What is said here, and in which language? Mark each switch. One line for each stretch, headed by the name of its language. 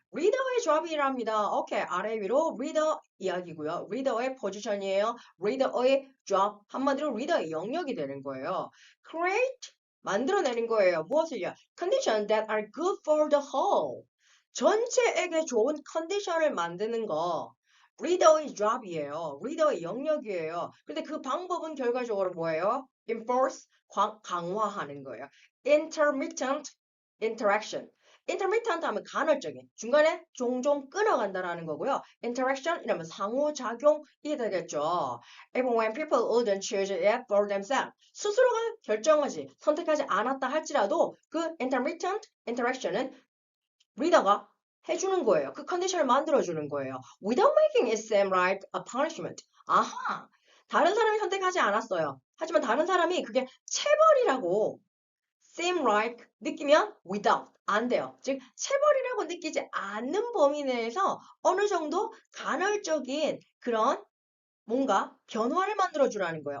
Korean: 리더의 job이랍니다. 오케이, 아래 위로 리더 이야기고요. 리더의 포지션이에요. 리더의 job, 한마디로 리더의 영역이 되는 거예요. create, 만들어내는 거예요. 무엇을요?
English: conditions that are good for the whole.
Korean: 전체에게 좋은 컨디션을 만드는 거 리더의 job이에요. 리더의 영역이에요. 근데 그 방법은 결과적으로 뭐예요? enforce, 강화하는 거예요.
English: intermittent interaction.
Korean: intermittent 하면 간헐적인, 중간에 종종 끊어간다라는 거고요. interaction 이러면 상호작용이 되겠죠.
English: Even when people wouldn't choose it for themselves.
Korean: 스스로가 결정하지, 선택하지 않았다 할지라도 그 intermittent interaction은 리더가 해주는 거예요. 그 컨디션을 만들어주는 거예요.
English: Without making it seem like a punishment.
Korean: 아하, 다른 사람이 선택하지 않았어요. 하지만 다른 사람이 그게 체벌이라고 seem like 느끼면 without 안 돼요. 즉 체벌이라고 느끼지 않는 범위 내에서 어느 정도 간헐적인 그런 뭔가 변화를 만들어 주라는 거예요.